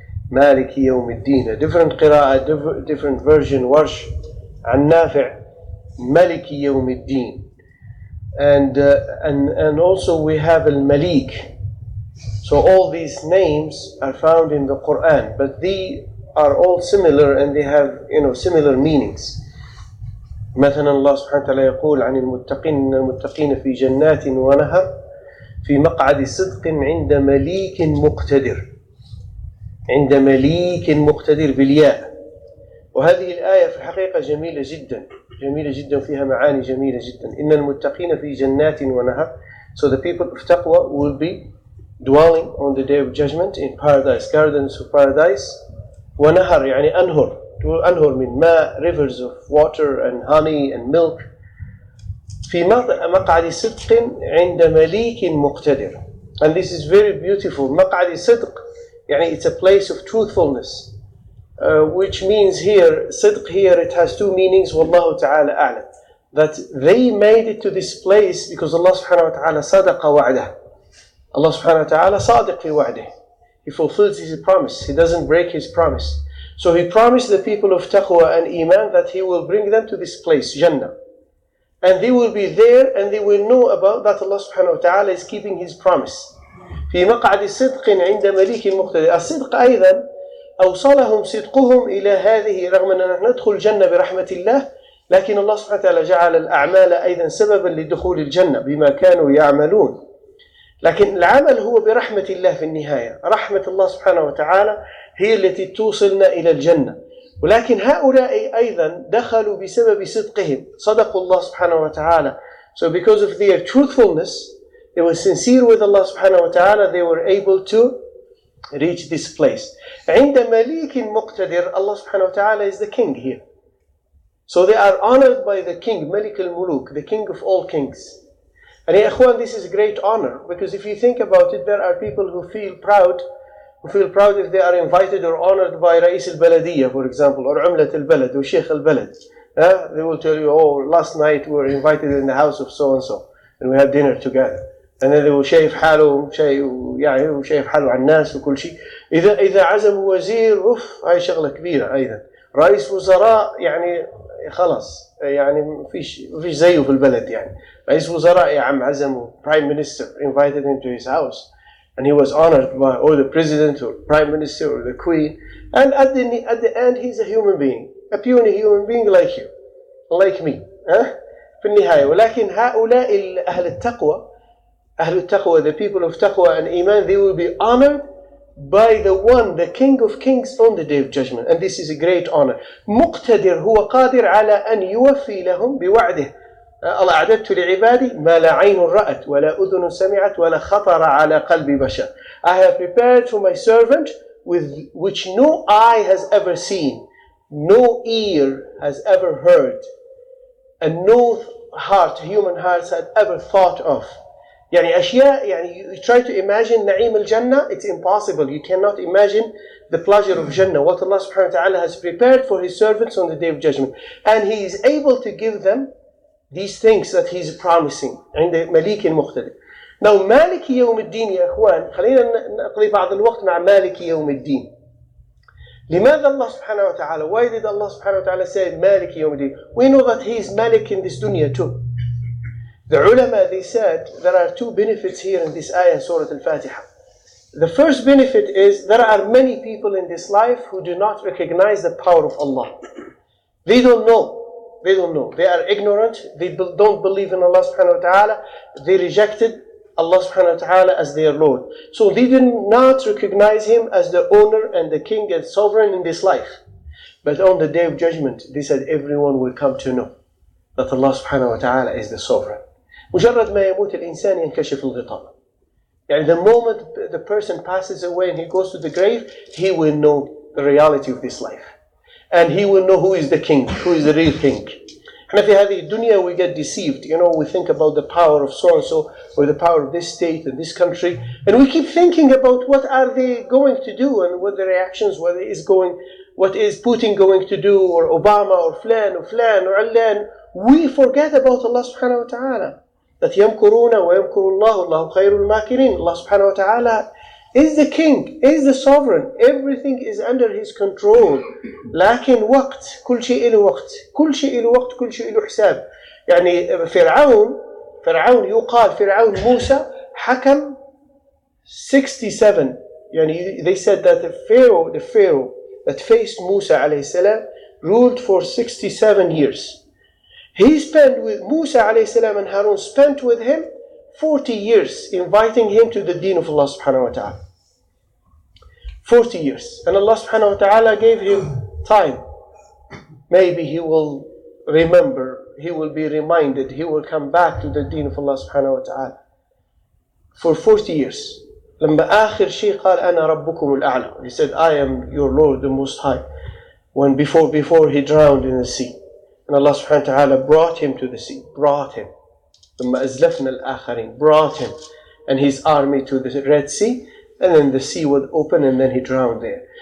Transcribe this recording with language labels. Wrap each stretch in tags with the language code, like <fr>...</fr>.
<en>Maliki Yawm al-Din. A different qira'ah, different version, Warsh and Nafi', Maliki Yawm al-Din. And also we have al-Malik. So all these names are found in the Quran, but they are all similar and they have similar meanings.</en> <ar>مثلا الله سبحانه وتعالى يقول عن المتقين في جنات ونهر في مقعد صدق عند مليك مقتدر. عند مليك مقتدر بالياء. وهذه الآية في الحقيقة جميلة جدا فيها معاني جميلة جدا. إن المتقين في جنات ونهر.</ar> <en>So the people of taqwa will be dwelling on the day of judgment in paradise, gardens of paradise.</en> <ar>ونهر يعني أنهر. أنهر من ماء,</ar> <en>rivers of water and honey and milk.</en> <ar>في مقعد صدق عند مليك مقتدر.</ar> <en>And this is very beautiful.</en> <ar>مقعد صدق يعني</ar> <en>it's a place of truthfulness. Which means here, sidq here, it has two meanings, wallahu ta'ala a'lam. That they made it to this place because Allah subhanahu wa ta'ala sadaqa wa'dah. Allah subhanahu wa ta'ala sadiq fi wa'dah. He fulfills his promise. He doesn't break his promise. So he promised the people of taqwa and iman that he will bring them to this place, Jannah. And they will be there and they will know about that Allah subhanahu wa ta'ala is keeping his promise.</en> <ar>في مقعد صدق عند مليك مقتدر. الصدق أيضا أوصلهم صدقهم إلى هذه، رغم أننا ندخل الجنة برحمة الله، لكن الله سبحانه وتعالى جعل الأعمال أيضا سببا لدخول الجنة بما كانوا يعملون. لكن العمل هو برحمة الله في النهاية. رحمة الله سبحانه وتعالى هي التي توصلنا إلى الجنة. ولكن هؤلاء أيضا دخلوا بسبب صدقهم. صدقوا الله سبحانه وتعالى.</ar> <en>So because of their truthfulness, they were sincere with Allah subhanahu wa ta'ala, they were able to reach this place.</en> <ar>عند مليك مقتدر,</ar> <en>Allah subhanahu wa ta'ala is the king here. So they are honored by the king, Malik al-Muluk, the king of all kings. And ya ikhwan, this is a great honor, because if you think about it, there are people who feel proud if they are invited or honored by Rais al-Baladiyya, for example, or Umlat al-Balad, or Sheikh al-Balad. They will tell you, oh, last night we were invited in the house of so-and-so, and we had dinner together. And then they will</en> <ar>شايف حاله وشايف حاله على الناس وكل شيء. إذا عزموا وزير هاي شغلة كبيرة أيضا. رئيس وزراء يعني خلاص يعني مفيش زيه في البلد يعني. رئيس وزراء يا عم عزموا</ar> <en>prime minister, invited him to his house, and he was honored by or the president or prime minister or the queen. And at the end he's a human being, a puny human being like you, like me.</en> <ar>في النهاية. ولكن هؤلاء أهل التقوى,</ar> <en>the people of taqwa and iman, they will be honored by the one, the king of kings on the day of judgment. And this is a great honor.</en> <ar>مقتدر هو قادر على أن يوفي لهم بوعده. الله أعددت لعبادي ما لا عين رأت ولا أذن سمعت ولا خطر على قلب بشر.</ar> <en>I have prepared for my servant with which no eye has ever seen, no ear has ever heard, and no human heart has ever thought of.</en> <ar>يعني أشياء,</ar> <en>you try to imagine</en> <ar>نعيم الجنة,</ar> <en>it's impossible. You cannot imagine the pleasure of Jannah, what Allah subhanahu wa ta'ala has prepared for his servants on the day of judgment. And he is able to give them these things that he is promising.</en> <ar>عند مليك مقتدر. Now مالك يوم الدين يا إخوان، خلينا نقضي بعض الوقت مع مالك يوم الدين. لماذا الله سبحانه وتعالى?</ar> <en>Why did Allah subhanahu wa ta'ala say</en> <ar>مالك يوم الدين?</ar> <en>We know that He is Malik in this dunya too. The ulama, they said there are two benefits here in this ayah in Surah Al-Fatiha. The first benefit is there are many people in this life who do not recognize the power of Allah. They don't know. They don't know. They are ignorant. They don't believe in Allah subhanahu wa ta'ala. They rejected Allah subhanahu wa ta'ala as their Lord. So they did not recognize Him as the owner and the king and sovereign in this life. But on the day of judgment, they said everyone will come to know that Allah subhanahu wa ta'ala is the sovereign.</en> <ar>مجرد ما يموت الإنسان ينكشف الغطاء.</ar> <en>And the moment the person passes away and he goes to the grave, he will know the reality of this life. And he will know who is the king, who is the real king. And</en> <ar>في هذه الدنيا</ar> <en>we get deceived. We think about the power of so-and-so or the power of this state and this country. And we keep thinking about what are they going to do and what the reactions, what is Putin going to do, or Obama or Flan or Allan. We forget about Allah subhanahu wa ta'ala.</en> <ar>That يمكرون ويمكر الله والله خير الماكرين.</ar> <en>Allah subhanahu wa ta'ala is the king, is the sovereign. Everything is under his control.</en> <ar>لكن وقت كل شيء له وقت، كل شيء له وقت، كل شيء له حساب. يعني فرعون يقال فرعون موسى حكم 67.</ar> <en>يعني they said that the pharaoh that faced Musa alayhi salam ruled for 67 years. He spent with Musa alayhi salam and Harun spent with him 40 years inviting him to the deen of Allah subhanahu wa ta'ala. 40 years. And Allah subhanahu wa ta'ala gave him time. Maybe he will remember, he will be reminded, he will come back to the deen of Allah subhanahu wa ta'ala. For 40 years.</en> <ar>لما آخر شيء قال أنا ربكم الأعلى.</ar> <en>He said, I am your Lord, the Most High. When before he drowned in the sea. And Allah subhanahu wa ta'ala brought him to the sea. Brought him.</en> <ar>ثم أزلفنا الآخرين.</ar> <en>Brought him and his army to the Red Sea. And then the sea would open and then he drowned there.</en>